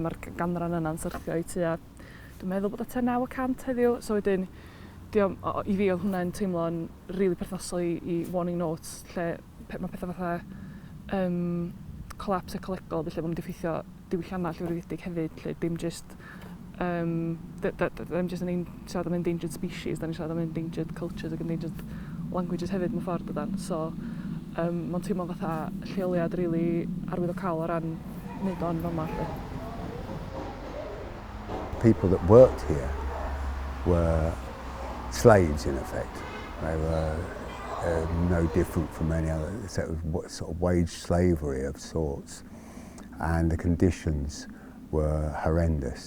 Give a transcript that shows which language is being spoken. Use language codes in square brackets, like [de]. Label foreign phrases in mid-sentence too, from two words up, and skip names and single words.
[cy] mae'r ganran yna'n syrthio i tua, dwi'n meddwl bod o 9% heddiw, so wedyn i fi oedd hwnna'n teimlo'n rili perthnosol i Warning Notes, lle mae pethau fatha collapse ecolegol, felly bod nhw'n effeithio diwylliannau llywddiedig hefyd, lle dim jyst ddim jyst yn siarad am [en] endangered species, [cy] da ni'n siarad am [en] endangered cultures [cy] ac [en] endangered languages [cy] hefyd mewn ffordd ydan. So mae'n teimlo fatha lleoliad rili arwyddocaol o ran wneud o'n fel yma. [en] People that worked here were slaves in effect. They were no different from any other, sort of wage slavery of sorts, and the conditions were horrendous.